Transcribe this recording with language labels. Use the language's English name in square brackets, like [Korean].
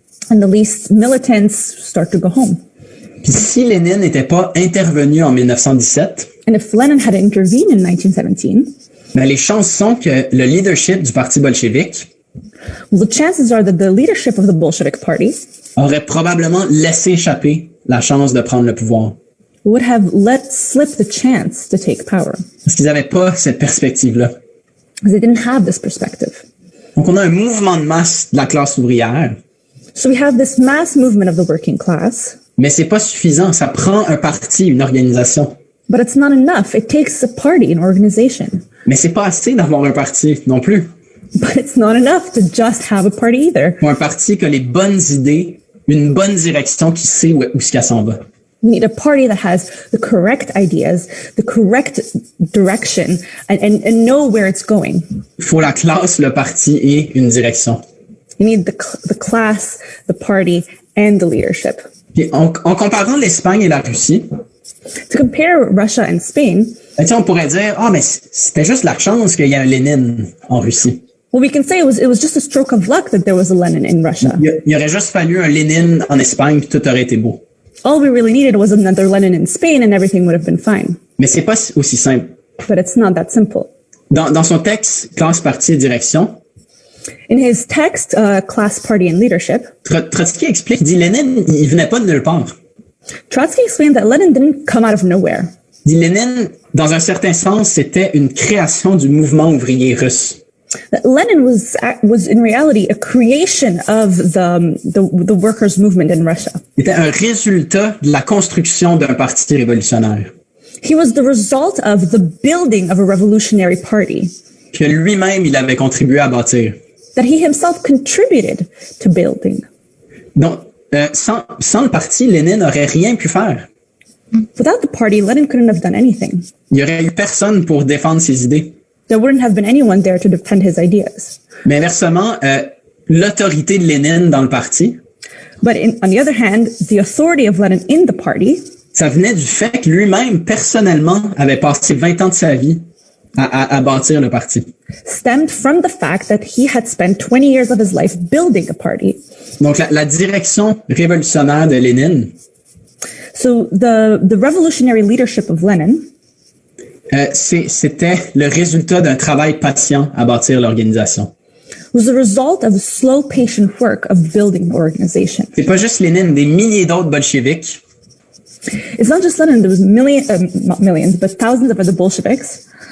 [English] And the least militants start to go home. [French] Puis si Lénine n'était pas intervenu en 1917, [English] And if Lenin had intervened in 1917, [French] ben les chances sont que le leadership du Parti bolchevique [English] well, the chances are that the leadership of the Bolshevik Party [French] aurait probablement laissé échapper la chance de prendre le pouvoir. [English] would have let slip the chance to take power, [French] Parce qu'ils n'avaient pas cette perspective-là. [English] because they didn't have this perspective. [French] Donc on a un mouvement de masse de la classe ouvrière [English] So we have this mass movement of the working class, [French] Mais c'est pas suffisant. Ça prend un parti, une organisation. [English] but it's not enough. It takes a party, an organization. [French] Mais c'est pas assez d'avoir un parti non plus. [English] But it's not enough to just have a party either. [French] Ou un parti qui a les bonnes idées, une bonne direction, qui sait où est-ce qu'elle s'en va. [English] We need a party that has the correct ideas, the correct direction, and know where it's going. [French] Il faut la classe, le parti et une direction. [English] You need the class, the party, and the leadership. [French] Puis en comparant l'Espagne et la Russie, [English] To compare Russia and Spain, [French] on pourrait dire, mais c'était juste la chance qu'il y ait un Lénine en Russie. [English] well, we can say it was just a stroke of luck that there was a Lenin in Russia. [French] Il aurait juste fallu un Lénine en Espagne, puis tout aurait été beau. [English] All we really needed was another Lenin in Spain and everything would have been fine. [French] Mais c'est pas aussi simple. [English] But it's not that simple. [French] Dans son texte, Classe, Parti et Direction, [English] In his text, Class, Party, and Leadership, [French] Trotsky explique, il dit Lénine, il venait pas de nulle part. [English] Trotsky explained that Lenin didn't come out of nowhere. [French] Il dit Lénine, dans un certain sens, c'était une création du mouvement ouvrier russe. [English] That Lenin was in reality a creation of the workers' movement in Russia. [French] Il était un résultat de la construction d'un parti révolutionnaire [English] He was the result of the building of a revolutionary party [French] que lui-même, il avait contribué à bâtir. [English] that he himself contributed to building. [French] Donc, sans le parti, Lénine n'aurait rien pu faire. [English] Without the party, Lenin couldn't have done anything. [French] Il n'y aurait eu personne pour défendre ses idées. [English] There wouldn't have been anyone there to defend his ideas. [French] Mais inversement, l'autorité de Lénine dans le parti, [English] But on the other hand, the authority of Lenin in the party, [French] ça venait du fait que lui-même, personnellement, avait passé 20 ans de sa vie à bâtir le parti. [English] stemmed from the fact that he had spent 20 years of his life building a party. [French] Donc, la direction révolutionnaire de Lénine, [English] So the revolutionary leadership of Lenin [French] c'était le résultat d'un travail patient à bâtir l'organisation. [English] was the result of slow, patient work of building the organization. [French] C'est pas juste Lénine, des milliers d'autres bolcheviks [English] It's not just Lenin, there was not millions, but thousands of other Bolsheviks